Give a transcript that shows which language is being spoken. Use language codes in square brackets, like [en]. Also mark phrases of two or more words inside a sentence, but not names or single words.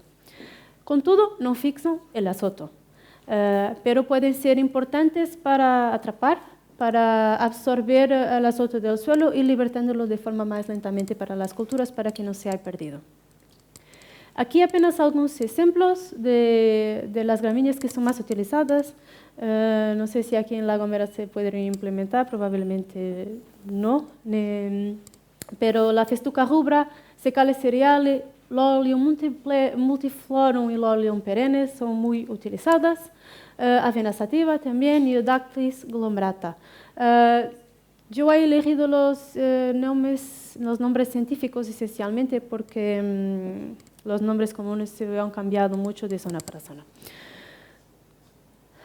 [es] Con todo, no fixan el azoto, pero pueden ser importantes para atrapar, para absorber el azoto del suelo y libertándolo de forma más lentamente para las culturas para que no sea perdido. Aquí apenas algunos ejemplos de las gramíneas que son más utilizadas. No sé si aquí en La Gomera se pueden implementar, probablemente no. Pero la festuca rubra, secales cereales, Lolium multiflorum y Lolium perennes son muy utilizadas. Avena sativa también y Dactylis glombrata. Yo he elegido los nombres científicos esencialmente porque los nombres comunes se han cambiado mucho de zona para zona.